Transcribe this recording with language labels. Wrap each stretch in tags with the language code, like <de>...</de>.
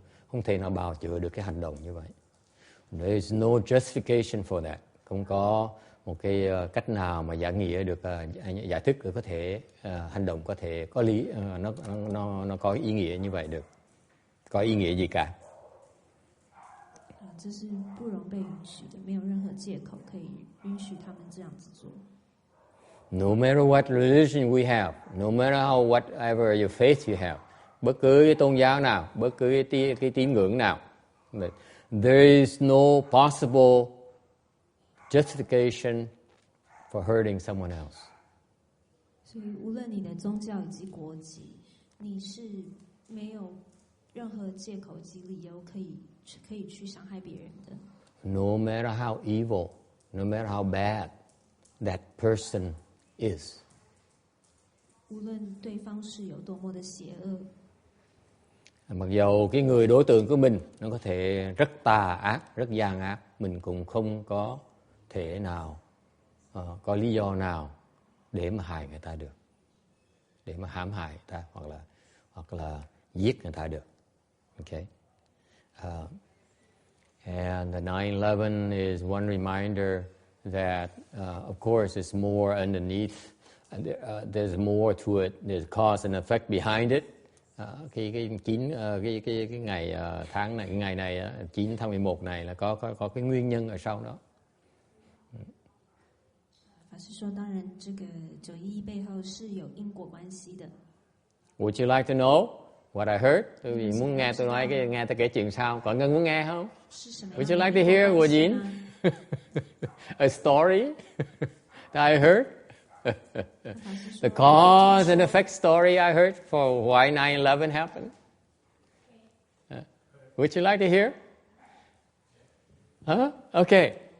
<vi>Không thể nào bào chữa được cái hành động như vậy.</vi> <en>There is no justification for that.</en> <vi>Không có một cái cách nào mà giải nghĩa được, giải thích được có thể hành động có thể có lý, nó có ý nghĩa như vậy được, có ý nghĩa gì cả.</vi> <zh>这是不容被允许的，没有任何借口可以允许他们这样子做。</zh> <en>No matter what religion we have, no matter how whatever your faith you have,</en> <vi>bất cứ cái tôn giáo nào, bất cứ cái tín ngưỡng nào,</vi> <en>there is no possible justification for hurting someone else.</en> <zh>所以无论你的宗教以及国籍，你是没有任何借口及理由可以去伤害别人的。</zh> <en>No matter how evil, no matter how bad that person is.</en> <zh>无论对方是有多么的邪恶，</zh> <vi>Mặc dầu cái người đối tượng của mình nó có thể rất tà ác, rất gian ác, mình cũng không có thể nào, có lý do nào để mà hại người ta được, để mà hãm hại người ta hoặc là giết người ta được.</vi> <en>Okay. And the 9/11 is one reminder that, of course, it's more underneath. There's more to it. There's cause and effect behind it.</en> <vi>Cái ngày tháng này, cái ngày này 9 tháng 11 này là có cái nguyên nhân ở sau đó.</vi> <zh>法师说，当然这个911背后是有因果关系的。</zh> <en>Would you like to know what I heard?</en> <vi>Quý vị muốn nghe tôi nói nghe tôi kể chuyện sao? Có Ngân muốn nghe không?</vi> <en>Would you like to hear Của Dĩnh? A story that I heard? The cause and effect story I heard for why 9/11 happened. Would you like to hear? Huh? Okay.</en>